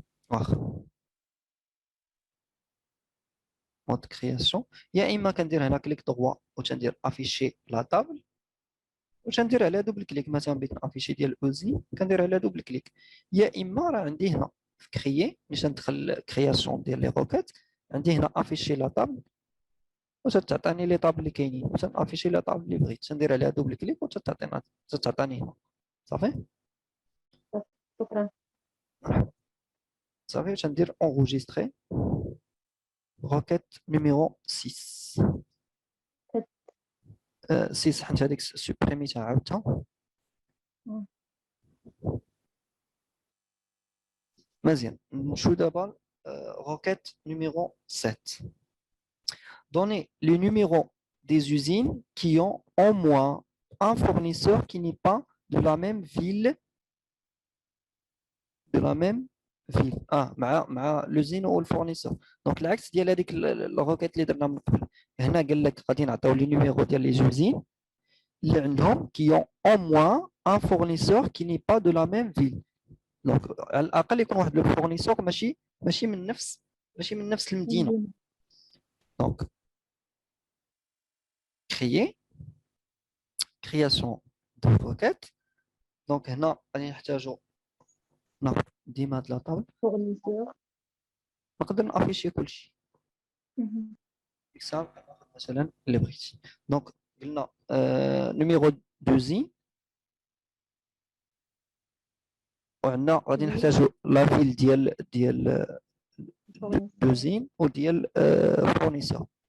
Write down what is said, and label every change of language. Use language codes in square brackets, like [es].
[ar] واخا مود كرياسيون يا اما كندير هنا كليك دغوا وتندير افيشي لا طابل وتندير عليها دوبل كليك مثلا بغيت نافيشي ديال اوزي كندير عليها دوبل كليك يا اما راه عندي هنا في كريي ملي تندخل كرياسيون ديال لي روكيت عندي هنا افيشي لا طابل وتعطيني لي طابل اللي كاينين افيشي لا طابل اللي بغيت تندير عليها دوبل كليك وتعطيني هنا صافي شكرا صافي تندير [fr] enregistrer requête numéro 6 [ar] سي صحنت هذيك سوبريميتها عاودتها مزيان. نمشيو دابا [fr] requête numéro 7. Donnez le numéro des usines qui ont au moins un fournisseur qui n'est pas de la même ville. De la même ville. مع l'usine ou le fournisseur. [ar] Donc العكس ديال هذيك الروكيت اللي درنا من قبل. هنا قال لك غادي نعطيو لي نيميرو ديال لي زوزين اللي عندهم [fr] qui ont au moins un fournisseur qui n'est pas de la même ville. [ar] Donc على الاقل يكون واحد لو فورنيسور ماشي من نفس المدينه. [fr] Donc création de requête. [ar] Donc هنا غادي نحتاجو ناخذ ديما هاد لا طابل فورنيسور. نقدر نافيشي كلشي اكزامبل مثلا اللي بغيتي. دونك قلنا نيميرو دوزين وعندنا غادي نحتاجو لا فيل ديال دوزين وديال فورنيسور.